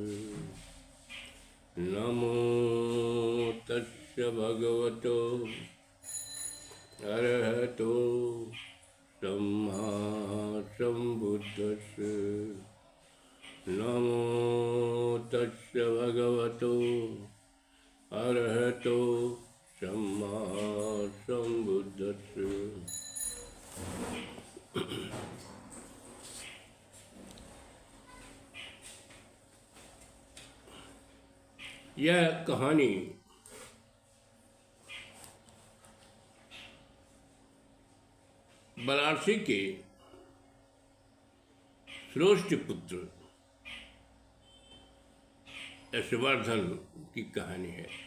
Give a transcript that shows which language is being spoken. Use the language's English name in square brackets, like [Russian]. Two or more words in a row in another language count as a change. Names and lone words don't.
[Pali] नमो तस्य भगवतो अरहतो सम्मा सम्बुद्धस्य। नमो तस्य भगवतो अरहतो सम्मा सम्बुद्धस्य। [Hindi] यह कहानी वाराणसी के श्रेष्ठ पुत्र यशवर्धन की कहानी है।